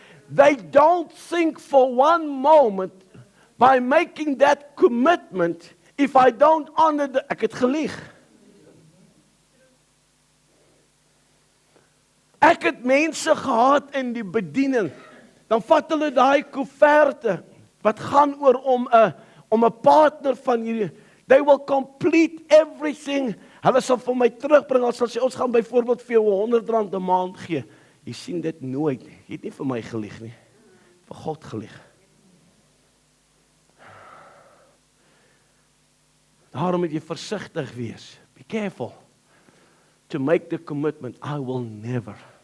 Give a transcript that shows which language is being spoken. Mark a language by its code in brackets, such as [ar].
[en] They don't think for one moment, by making that commitment, if I don't honor [af] ek het gelieg. Ek het mense gehad in die bediening, dan vat hulle daai koeverte, wat gaan oor om 'n partner van hierdie, [en] they will complete everything. [af] Hulle sal vir my terugbring, as sal sê, ons gaan byvoorbeeld vir jou R100 'n maand gee. Jy sien dit nooit nie. Jy het nie vir my gelieg nie, vir God gelieg. Daarom moet jy versigtig wees. [en] Be careful to make the commitment, I will never.